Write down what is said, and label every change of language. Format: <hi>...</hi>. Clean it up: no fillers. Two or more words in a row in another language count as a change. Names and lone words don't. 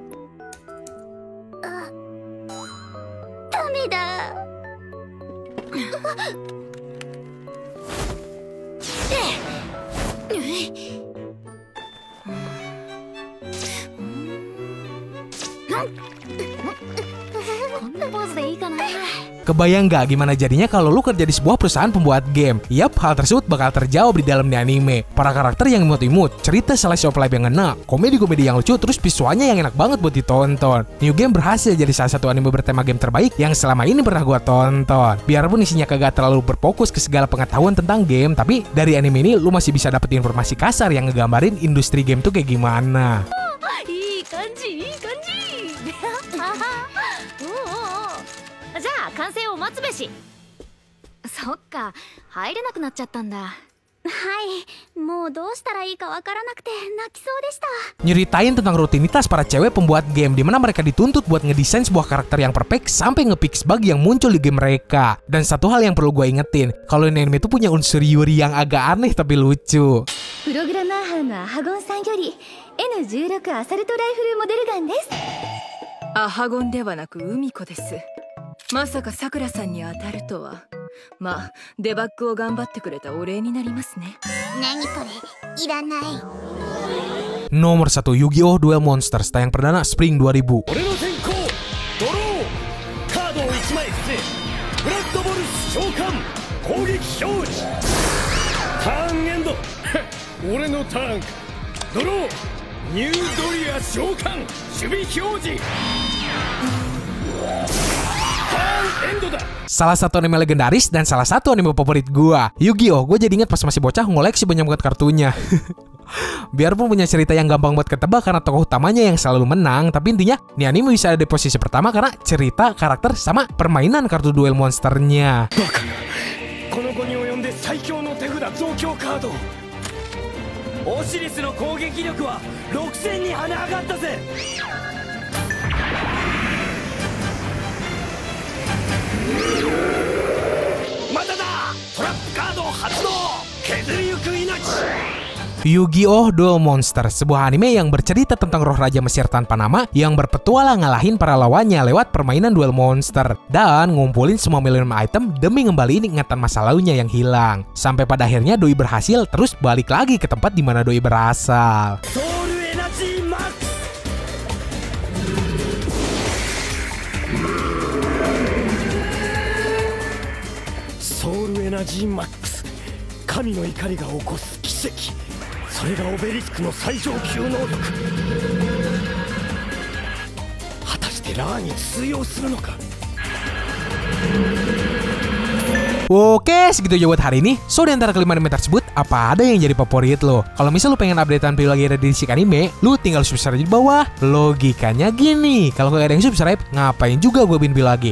<ja>ダメだ。こんなポーズでいいかな。</ja> <id>Kebayang gak gimana jadinya kalau lu kerja di sebuah perusahaan pembuat game? Yap, hal tersebut bakal terjawab di dalam anime. Para karakter yang imut-imut, cerita</id> <en>slice of life</en> <id>yang ngena, komedi-komedi yang lucu, terus visualnya yang enak banget buat ditonton. New Game berhasil jadi salah satu anime bertema game terbaik yang selama ini pernah gua tonton. Biarpun isinya kagak terlalu berfokus ke segala pengetahuan tentang game, tapi dari anime ini lu masih bisa dapet informasi kasar yang ngegambarin industri game tuh kayak gimana.</id> <ja>いい感じいい感じ。おうおうおう。じゃあ完成を待つべし。そっか、入れなくなっちゃったんだ。はい、もうどうしたらいいかわからなくて泣きそうでした。</ja> <id>Nyeritain tentang rutinitas para cewek pembuat game di mana mereka dituntut buat ngedesain sebuah karakter yang perfect sampai nge-fix bug yang muncul di game mereka. Dan satu hal yang perlu gue ingetin, kalau ini anime itu punya unsur Yuri yang agak aneh tapi lucu.</id> <ja>プログラマー班のアハゴンさんより N16 アサルトライフルモデルガンです。アハゴンではなく海子です。まさかさくらさんに当たるとは。まあデバッグを頑張ってくれたお礼になりますね。何これ、いらない。</ja> <id>Nomor 1, Yu-Gi-Oh! Duel Monsters tayang perdana Spring 2000.</id> <ja>俺の先行ドローカードを1枚伏せブラッドボルス召喚攻撃表示ターンエンド俺のターンドローニュードリア召喚守備表示ターンエンドだ。</ja> <id>Salah satu anime legendaris dan salah satu anime favorit gua. Yu-Gi-Oh! Gue jadi inget pas masih bocah ngoleksi banyak banget kartunya. Biarpun punya cerita yang gampang buat ketebak karena tokoh utamanya yang selalu menang, tapi intinya nih anime bisa ada di posisi pertama karena cerita, karakter, sama permainan kartu duel monsternya.</id> <ja>この後に及んで最強の手札増強カードオシリスの攻撃力は6000に跳ね上がったぜ。まただトラップカード発動削りゆく命。 Yu-Gi-Oh!</ja> <id>Duel Monster, sebuah anime yang bercerita tentang roh raja Mesir tanpa nama yang berpetualang ngalahin para lawannya lewat permainan duel monster dan ngumpulin semua milenium item demi ngembaliin ingatan masa lalunya yang hilang. Sampai pada akhirnya Doi berhasil terus balik lagi ke tempat di mana Doi berasal.</id> <ja>ソウルエナジーマックスソウルエナジーマックス神の怒りが起こす奇跡それがオベリスクの最上級能力果たしてラーに通用するのか。</ja> <id>Oke, segitu aja buat hari ini. So, di antara kelima anime tersebut, apa ada yang jadi favorit lo? Kalau misal lo pengen updatean video lagi dari Disik Anime, lo tinggal subscribe di bawah. Logikanya gini, kalau gak ada yang subscribe, ngapain juga gue bikin video lagi?</id>